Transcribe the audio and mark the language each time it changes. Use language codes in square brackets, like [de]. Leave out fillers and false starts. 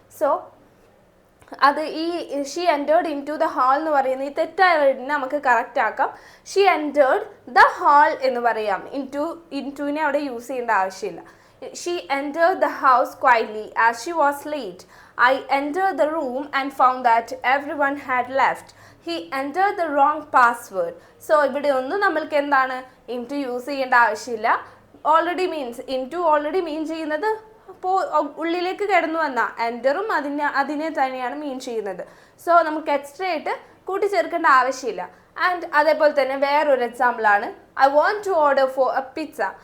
[ml] So അത് ഈ [en] she entered into the hall [ml] എന്ന് പറയുന്നത് ഈ തെറ്റായ വേർഡിനെ നമുക്ക് കറക്റ്റ് ആക്കാം. [en] she entered the hall [ml] എന്ന് പറയാം. ഇൻ ടുവിനെ അവിടെ യൂസ് ചെയ്യേണ്ട ആവശ്യമില്ല. [en] She entered the house quietly as she was late. I entered the room and found that everyone had left. He entered the wrong password. [ml] So ഇവിടെ ഒന്നും നമ്മൾക്ക് എന്താണ് into use ചെയ്യേണ്ട ആവശ്യമില്ല. ഓൾറെഡി മീൻസ് into ഓൾറെഡി മീൻ ചെയ്യുന്നത് അപ്പോൾ ഉള്ളിലേക്ക് കിടന്നു വന്ന എൻറ്ററും അതിനെ തന്നെയാണ് മീൻ ചെയ്യുന്നത്. സോ നമുക്ക് എക്സ്ട്രാ ആയിട്ട് കൂട്ടിച്ചേർക്കേണ്ട ആവശ്യമില്ല. ആൻഡ് അതേപോലെ തന്നെ വേറൊരു എക്സാമ്പിളാണ് [en] I want to order for a pizza.